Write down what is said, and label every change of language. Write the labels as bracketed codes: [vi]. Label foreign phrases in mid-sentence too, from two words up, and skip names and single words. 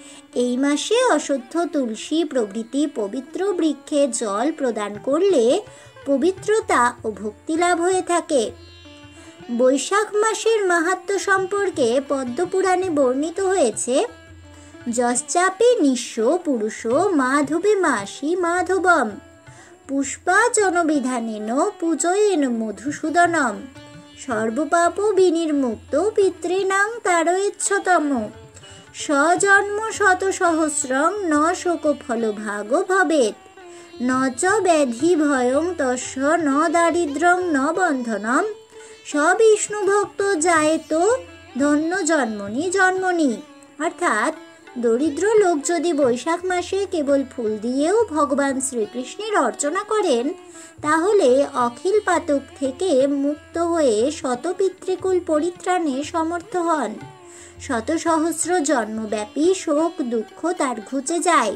[bn] এই মাসে অশ্বত্থ, তুলসী প্রভৃতি পবিত্র বৃক্ষে জল প্রদান করলে পবিত্রতা ও ভক্তি লাভ হয়ে থাকে। বৈশাখ মাসের মাহাত্ম্য সম্পর্কে পদ্মপুরাণে বর্ণিত হয়েছে, [sa] যশ্চাপি নিঃস্ব পুরুষ মাধবে মাসি মাধবম পুষ্পাচনবিধানেন পূজয়েন মধুসূদনম সর্বপাপ বিনির্মুক্ত পিতॄণাং তারয়েচ্ছতম স্বজন্ম শতসহস্রং ন শোকফলভাগ ভবেৎ ন চ ব্যাধি ভয়ং তস্য ন দারিদ্র্যং ন বন্ধনম সবিষ্ণু ভক্ত জায়েত ধন্য জন্মনি জন্মনি। [bn] অর্থাৎ দরিদ্র লোক যদি বৈশাখ মাসে কেবল ফুল দিয়েও ভগবান শ্রীকৃষ্ণের অর্চনা করেন, তাহলে অখিল পাতক থেকে মুক্ত হয়ে শত পিতৃকুল পরিত্রাণে সমর্থ হন। শত সহস্র জন্মব্যাপী শোক দুঃখ তার ঘুচে যায়।